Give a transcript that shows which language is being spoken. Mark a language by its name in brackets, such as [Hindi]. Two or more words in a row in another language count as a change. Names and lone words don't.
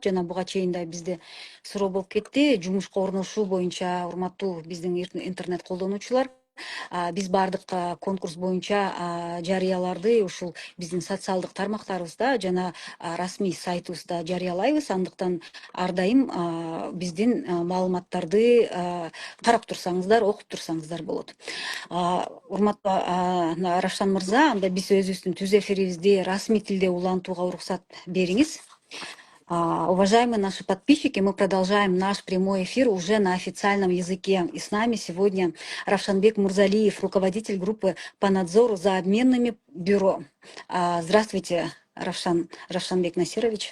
[Kyrgyz] Жана буга чейин да бизде суроо болуп кетти. Жумушка орношуу боюнча, урматтуу биздин интернет колдонуучулар, биз баардык конкурс боюнча жарыяларды ушул биздин социалдык тармактарыбызда жана расмий сайтыбызда жарыялайбыз. Андыктан ар дайым биздин маалыматтарды карап турсаңыздар, окуп турсаңыздар болот. Урматтуу Равшан мырза, анда биз өзүбүздүн түз эфирибизди расмий тилде улантууга уруксат бериңиз. [Russian] Уважаемые наши подписчики, мы продолжаем наш прямой эфир уже на официальном языке. И с нами сегодня Равшанбек Мурзалиев, руководитель группы по надзору за обменными бюро. Здравствуйте, Равшанбек Насирович.